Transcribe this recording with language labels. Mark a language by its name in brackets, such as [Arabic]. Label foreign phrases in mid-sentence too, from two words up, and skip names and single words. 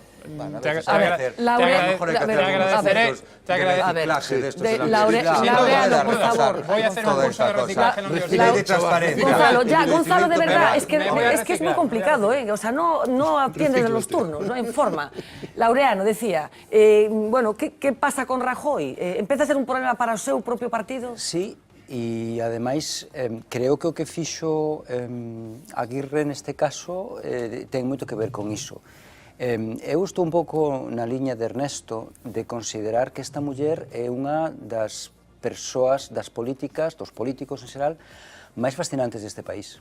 [Spanish] Te agradeceré. Laureano, por favor. Voy a hacer un curso de reciclaje en la universidad. Gonzalo, de verdad, es que es muy complicado, o sea, no atiendes en los turnos, no hay forma. Laureano decía, bueno, ¿qué pasa con Rajoy? [Galician] Empeza a ser un problema para o seu propio partido? Sí, e ademais creo que o que fixo Aguirre neste caso ten moito que ver con iso. Eu estou un pouco na liña de Ernesto de considerar que esta muller é unha das persoas, das políticas, dos políticos en xeral, máis fascinantes deste país.